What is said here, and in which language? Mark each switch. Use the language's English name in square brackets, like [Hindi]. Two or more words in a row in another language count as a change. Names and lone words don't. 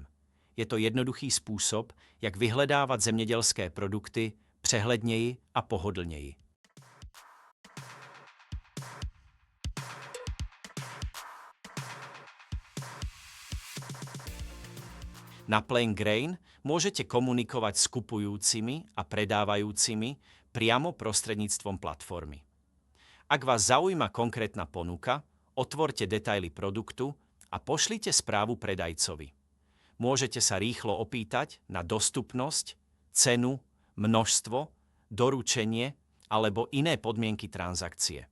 [Czech] Je to jednoduchý způsob, jak vyhledávat zemědělské produkty přehledněji a pohodlněji. [Slovak] Na Playing Grain môžete komunikovať s kupujúcimi a predávajúcimi priamo prostredníctvom platformy. Ak vás zaujíma konkrétna ponuka, otvorte detaily produktu a pošlite správu predajcovi. Môžete sa rýchlo opýtať na dostupnosť, cenu, množstvo, doručenie alebo iné podmienky transakcie.